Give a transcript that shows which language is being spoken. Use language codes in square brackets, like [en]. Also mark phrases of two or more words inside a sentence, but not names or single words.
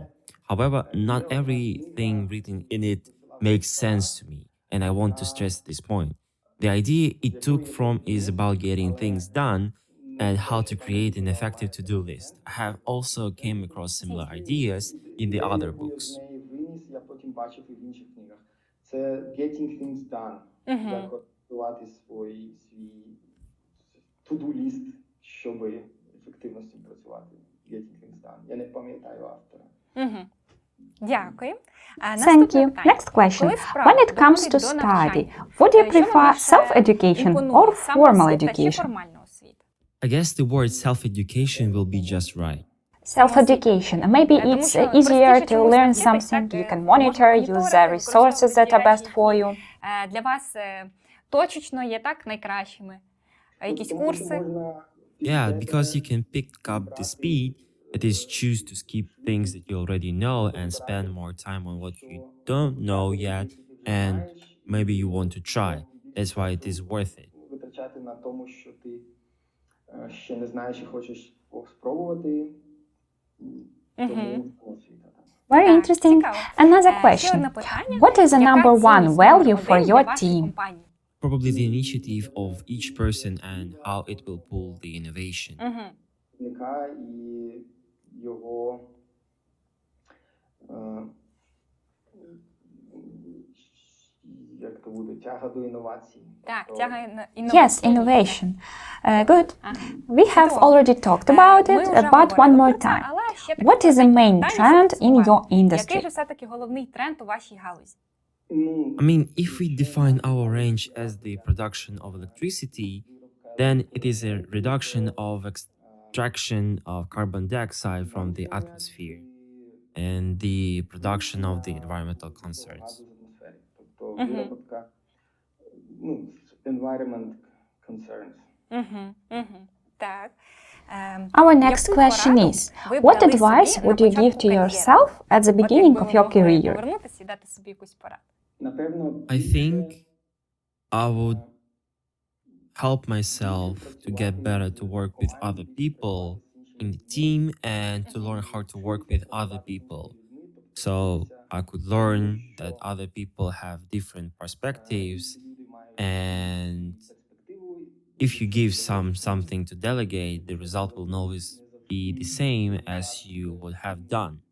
[en] However, not everything written in it makes sense to me, and I want to stress this point. The idea it took from is about getting things done and how to create an effective to-do list. I have also came across similar ideas in the other books. [uk] Я з неї виніс, я потім бачив і в інших книгах. [en] Це getting things done. [uk] Як готувати свій [en] to-do list, [uk] щоб ефективно з цим працювати. [en] Getting things done. [uk] Я не пам'ятаю автора. Дякую. [en] Thank [uk] Наступне [en] you. [uk] питання. [en] Next question. [uk] Коли справа [en] When it comes to [uk] доходить до навчання, [en] study, would you [uk] що [en] prefer [uk] більше [en] self-education [uk] імпонує, [en] or [uk] саме [en] formal [uk] освіта чи [en] education? [uk] формальна освіта? [en] I guess the word self-education will be just right. Self-education. Maybe [uk] Тому [en] it's [uk] що [en] easier [uk] простіше [en] to [uk] чомусь [en] learn [uk] навчитись, [en] something, [uk] так, [en] you can [uk] можна [en] monitor, use [uk] моніторити, [en] the resources that are best for you. [uk] Для вас точечно є так найкращими. А якісь Тому що курси? можна [en] Yeah, because you can pick up the speed, that is, choose to skip things that you already know and spend more time on what you don't know yet and maybe you want to try. That's why it is worth it. [uk] витрачати на тому, що ти ще не знаєш і хочеш спробувати. Тому освіта. [en] Very [uk] Так, [en] interesting. [uk] цікаво. [en] Another [uk] Ще [en] question. [uk] одне питання. [en] What is the [uk] Яка [en] number one [uk] цінність [en] value [uk] номер [en] for [uk] один для [en] your [uk] вашої [en] team? [uk] компанії? [en] Probably the initiative of each person and how it will pull the innovation. [uk] виробника і його як то буде, тяга до інновацій. Так, То- тяга [en] Yes, innovation. Good. [uk] Ага. [en] We have [uk] Чудово. [en] already talked about [uk] Ми [en] it, [uk] вже [en] but one [uk] говорили [en] more [uk] про це, [en] time. [uk] але ще таке [en] What is the [uk] питання. [en] main [uk] Далі, [en] trend [uk] щоб [en] in your [uk] підсумувати. Який [en] industry? [uk] же все-таки головний тренд у вашій галузі? Ну, [en] I mean, if we define our range as the production of electricity, then it is a reduction of extraction of carbon dioxide from the atmosphere and the production of the environmental concerns. [uk] Тобто Мгм. виробітка, [en] environment concerns. [uk] Так. [en] Our next [uk] Яку [en] question [uk] пораду [en] is, [uk] ви [en] what [uk] брали [en] advice [uk] собі [en] would [uk] на [en] you give [uk] початку [en] to [uk] кар'єри? [en] yourself at the [uk] От [en] beginning [uk] якби [en] of [uk] ви [en] your [uk] могли [en] career? [uk] повернутися і дати собі якусь пораду. Напевно, [en] I think I would help myself to get better to work with other people in the team and to learn how to work with other people. So I could learn that other people have different perspectives, and if you give something to delegate, the result will always be the same as you would have done.